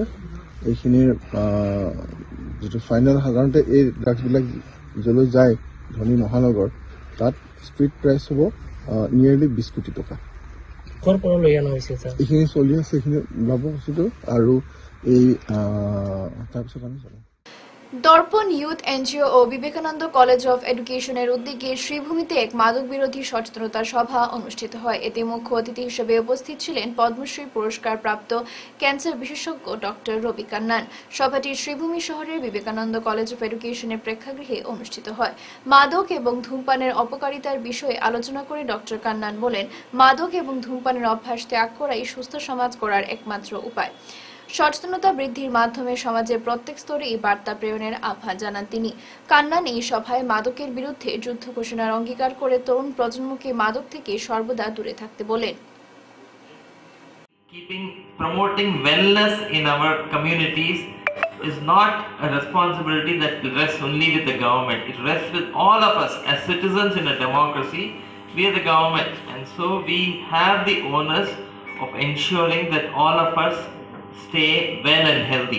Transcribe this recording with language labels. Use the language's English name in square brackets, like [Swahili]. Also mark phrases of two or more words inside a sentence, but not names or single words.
[Assamese] এইখিনিৰ যিটো ফাইনেল, সাধাৰণতে এই ড্ৰাগছবিলাক য'লৈ যায় ধনী মহানগৰ, তাত [English] street price [Assamese] হ'ব নিয়েৰলি 20 কোটি টকা। এইখিনি চলি আছে, এইখিনি ওলাব বস্তুটো আৰু এই তাৰপিছত আমি চলাম। [Bangla] দর্পণ ইউথ এনজিও ও বিবেকানন্দ কলেজ অফ এডুকেশনের উদ্যোগে শ্রীভূমিতে এক মাদক বিরোধী সচেতনতা সভা অনুষ্ঠিত হয়। এতে মুখ্য অতিথি হিসেবে উপস্থিত ছিলেন পদ্মশ্রী পুরস্কার প্রাপ্ত ক্যান্সার বিশেষজ্ঞ ডক্টর রবি কান্নান। সভাটি শ্রীভূমি শহরের বিবেকানন্দ কলেজ অফ এডুকেশনের প্রেক্ষাগৃহে অনুষ্ঠিত হয়। মাদক এবং ধূমপানের অপকারিতার বিষয়ে আলোচনা করে ডক্টর কান্নান বলেন, মাদক এবং ধূমপানের অভ্যাস ত্যাগ করাই সুস্থ সমাজ গড়ার একমাত্র উপায়। সচেতনতা বৃদ্ধির মাধ্যমে সমাজের প্রত্যেক স্তরে এই বার্তা প্রেরণের আহ্বান জানান তিনি। কান্নান এই সভায় মাদকের বিরুদ্ধে যুদ্ধ ঘোষণার অঙ্গীকার করে তরুণ প্রজন্মকে মাদক থেকে সর্বদা দূরে থাকতে বলেন। [English] Promoting wellness in our communities is not a responsibility that rests only with the government. It rests with all of us as citizens in a democracy. We are the government, and so we have the onus of ensuring that all of us stay well and healthy.